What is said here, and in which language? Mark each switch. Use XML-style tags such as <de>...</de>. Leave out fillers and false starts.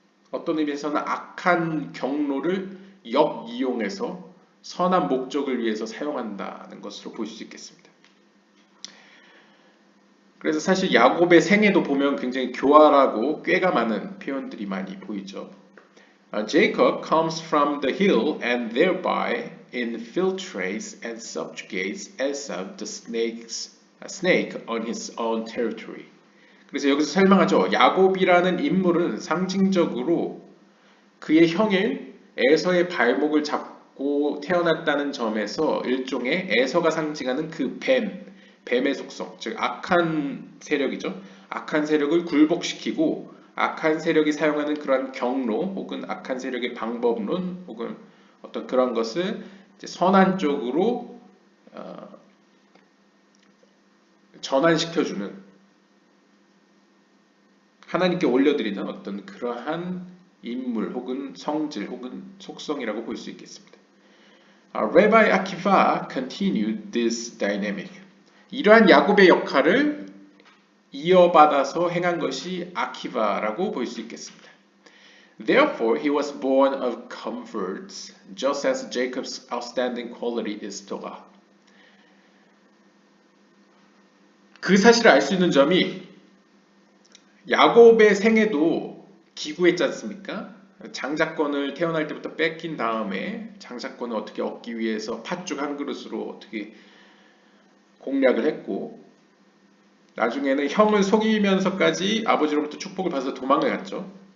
<ko>어떤 의미에서는 악한 경로를 역이용해서 선한 목적을 위해서 사용한다는 것으로 볼 수 있겠습니다. 그래서 사실 야곱의 생애도 보면 굉장히 교활하고 꾀가 많은 표현들이 많이 보이죠.</ko> <en>Jacob comes from the hill and thereby infiltrates and subjugates Esau the snake on his own territory.</en> <ko>그래서 여기서 설명하죠. 야곱이라는 인물은 상징적으로 그의 형인 에서의 발목을 잡고 태어났다는 점에서 일종의 에서가 상징하는 그 뱀의 속성, 즉 악한 세력이죠. 악한 세력을 굴복시키고 악한 세력이 사용하는 그러한 경로 혹은 악한 세력의 방법론 혹은 어떤 그런 것을 이제 선한 쪽으로 전환시켜주는 하나님께 올려드리는 어떤 그러한 인물 혹은 성질 혹은 속성이라고 볼 수 있겠습니다.</ko> <en>Rabbi Akiva continued this dynamic.</en> <ko>이러한 야곱의 역할을 이어받아서 행한 것이 아키바라고 볼 수 있겠습니다.</ko> <en>Therefore, he was born of comforts, just as Jacob's outstanding quality is Torah.</en> <ko>그 사실을 알 수 있는 점이 야곱의 생애도 기구했지 않습니까? 장자권을 태어날 때부터 뺏긴 다음에 장자권을 어떻게 얻기 위해서 팥죽 한 그릇으로 어떻게 공략을 했고 나중에는 형을 속이면서까지 아버지로부터 축복을 받아서 도망을 갔죠.</ko>